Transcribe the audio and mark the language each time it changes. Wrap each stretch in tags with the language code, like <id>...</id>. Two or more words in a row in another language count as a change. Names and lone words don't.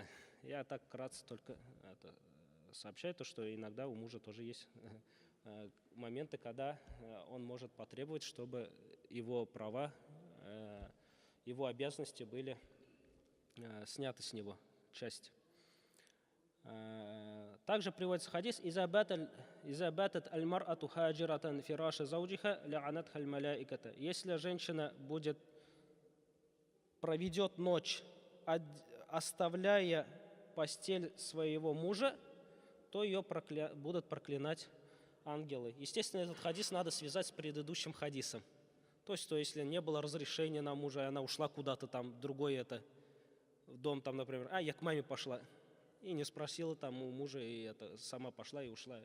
<ru>Я так вкратце только сообщаю, что иногда у мужа тоже есть моменты, когда он может потребовать, чтобы его права, его обязанности были сняты с него, часть. Также приводится хадис:</ru> <ar>«إذا باتت المرأة هاجرة فراش زوجها لعنتها الملائكة».</ar> <ru>Если женщина проведет ночь, оставляя постель своего мужа, то ее будут проклинать ангелы. Естественно, этот хадис надо связать с предыдущим хадисом. То есть, если не было разрешения на мужа, и она ушла куда-то там, в дом, там, например, я к маме пошла, и не спросила там у мужа, и сама пошла и ушла.</ru>